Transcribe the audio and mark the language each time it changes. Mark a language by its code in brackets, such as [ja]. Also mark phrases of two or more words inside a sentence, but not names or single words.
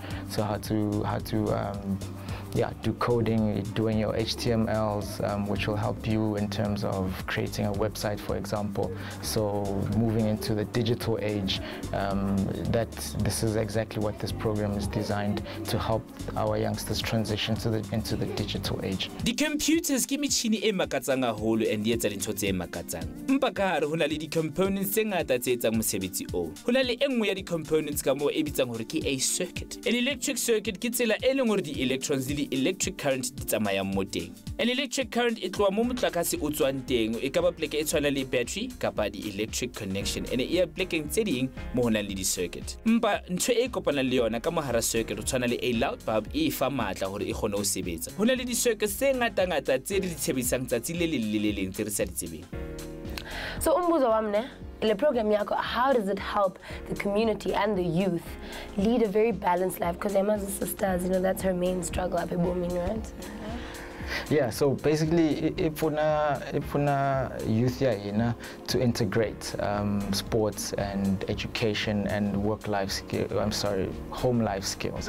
[en] So how to do coding, doing your HTMLs, which will help you in terms of creating a website, for example. So moving into the digital age, this is exactly what this program is designed to help our youngsters transition into the digital age. The computers [st] ke metjhini e makatsang haholo and di etsa dintho tse makatsang. Mpa ka hare hona le di components tse ngata tse etsang mosebetsi o. Hona le enngwe ya di components ka mo e bitsang hore ke a circuit. [en] An electric circuit [st] ke tsela e leng hore di electrons di [en] electric current [st] di tsamayang mo teng. [en] An electric current [st] e tloa mo motlakase o tswang teng e ka ba pleke e tshwana le battery kapa di [en] electric connection [st] ene e ya plekeng tse ding mo hona le di circuit. Mpa ntho e kopanang le yona ka mohara circuit o tshwana le [en] a loud bulb [st] e fa matla hore e kgone ho sebetsa. Hona le di circuits tse ngata tse di tshebisang tsatsi le leng tse re sa di tsebeng. [en] So [zu] umbuzo wami le program yako, [en] how does it help the community and the youth lead a very balanced life? Because Emma's sisters, you know, that's her main struggle at Booming, right? Yeah, so basically, ifuna youth ya to integrate sports and education and home life skills.